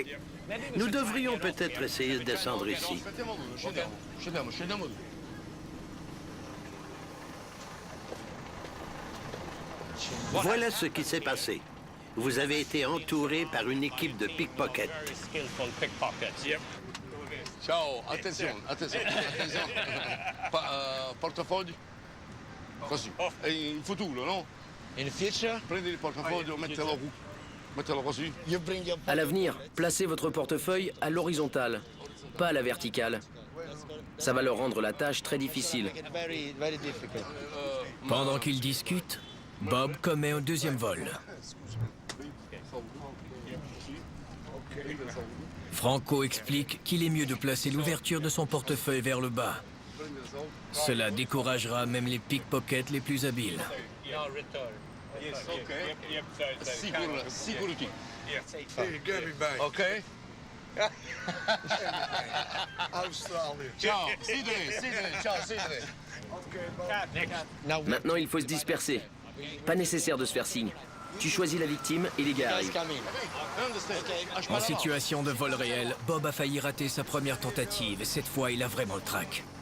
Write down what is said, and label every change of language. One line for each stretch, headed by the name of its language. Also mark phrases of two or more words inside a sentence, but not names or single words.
French: Nous devrions peut-être essayer de descendre ici. Voilà ce qui s'est passé. Vous avez été entouré par une équipe de pickpockets.
Italian: Ciao, attenzione, attenzione, attenzione. Portafoglio. Così. E in futuro, no?
English: In future?
Italian: Prendi il portafoglio, mettelo così.
English: You bring your...
French: À l'avenir, placez votre portefeuille à l'horizontale, pas à la verticale. Ça va leur rendre la tâche très difficile.
English: Very, very difficult.
French: Pendant qu'ils discutent, Bob commet un deuxième vol. Franco explique qu'il est mieux de placer l'ouverture de son portefeuille vers le bas. Cela découragera même les pickpockets les plus habiles.
Italian: Sicuro. Ok? Ciao, ciao,
French: Maintenant, il faut se disperser. Pas nécessaire de se faire signe. Tu choisis la victime et les gars arrivent. En situation de vol réel, Bob a failli rater sa première tentative et cette fois, il a vraiment le trac.